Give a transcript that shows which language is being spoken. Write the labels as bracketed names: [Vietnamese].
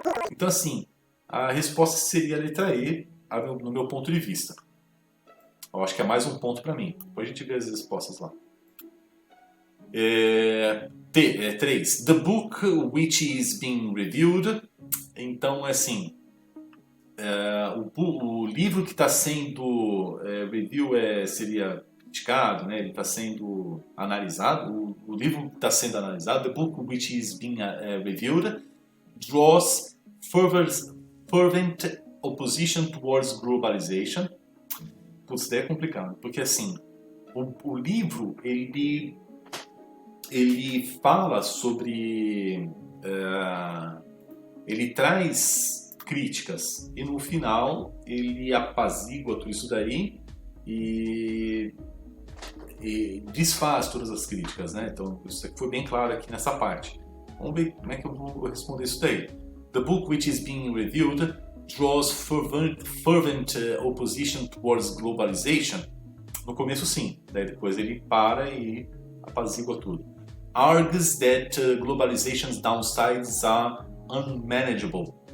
[Portuguese] Então, assim, a resposta seria a letra E, no meu ponto de vista. Eu acho que é mais um ponto para mim. Depois a gente vê as respostas lá. 3. [English] The book which is being reviewed. [Portuguese] Então, assim, o livro que está sendo review seria criticado, né? Ele está sendo analisado. O livro que está sendo analisado, [English] the book which is being reviewed, draws fervent opposition towards globalization. [Portuguese] Putz, daí é complicado, porque assim, o livro, ele fala sobre... ele traz críticas e no final ele apazigua tudo isso daí e desfaz todas as críticas, né? Então isso foi bem claro aqui nessa parte. Vamos ver como é que eu vou responder isso daí. [English] The book which is being reviewed draws fervent opposition towards globalization. [Portuguese] No começo sim, daí depois ele para e apazigua tudo. [English] Argues that globalization's downsides are unmanageable.